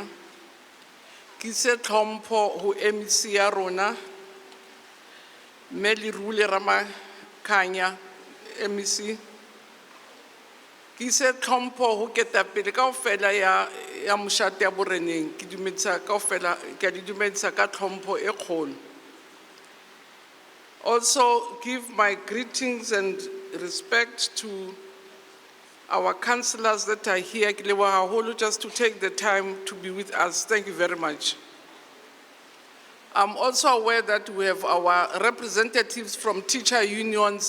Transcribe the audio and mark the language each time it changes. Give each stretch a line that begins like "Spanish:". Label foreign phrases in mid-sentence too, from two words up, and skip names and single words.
Southern Sotho: Ke ise tlhompho ho MEC ya rona Melirule Ramakhanya MEC. Ke ise tlhompho ho ketapele kaofela ya moshate ya boreneng ke dumedisa kaofela ke di dumedisa ka tlhompho e kgolo.
English: Also give my greetings and respect to our councillors that are here, just to take the time to be with us. Thank you very much. I'm also aware that we have our representatives from teacher unions.